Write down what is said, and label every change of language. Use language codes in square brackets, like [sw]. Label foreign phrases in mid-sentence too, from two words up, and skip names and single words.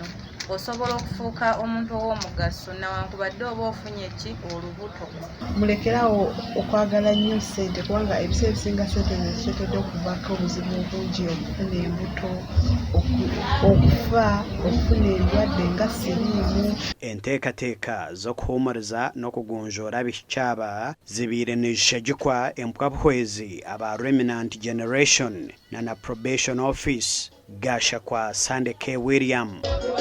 [lg] Osobola okufuuka omuntu ow'omugaso newankubadde oba ofunye ki olubuto. Mulekerawo okwagala nnyo ssente, kubanga ebiseera ebisinga ssente zezitetedde okuvaako obuzibu obungi, okufuna embuto, okufa, okufuna endwadde nga siriimu. [nyn] Enteekateeka z'okuhuumuriza n'okugonjoora abishiki aba zibaire nizishagikwa empwa buhwezi aba Remnant Generation na Probation Office. [lg] Gasha kwa Sunday K. William.